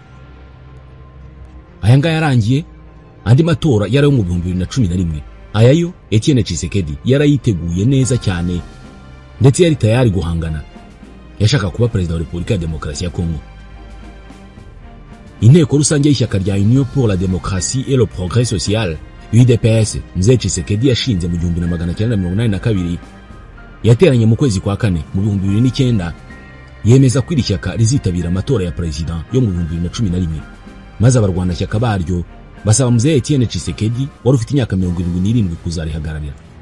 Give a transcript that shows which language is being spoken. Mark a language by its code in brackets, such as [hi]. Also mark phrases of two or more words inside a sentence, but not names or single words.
[rw] Aya ngaya yarangiye, andi matora yari yo mu 2011. Ayayo Etienne Tshisekedi yarayiteguye neza cyane, ndetse yari tayari guhangana. Yashaka kuba perezida wa Repubulika ya Demokarasi ya Kongo. Inteko rusange y'ishyaka rya [fr] Union pour la démocratie et le progrès social [rw] UDPS Mzee Tshisekedi yashinze mu 1982 yateranye mu kwezi kwa kane mu 2009 yemeza ko iri shyaka rizitabira amatora ya perezida yo mu 2011, maze abarwana shyaka baryo basaba Mzee Etienne Tshisekedi wari ufite imyaka 77 kuzarihagararira.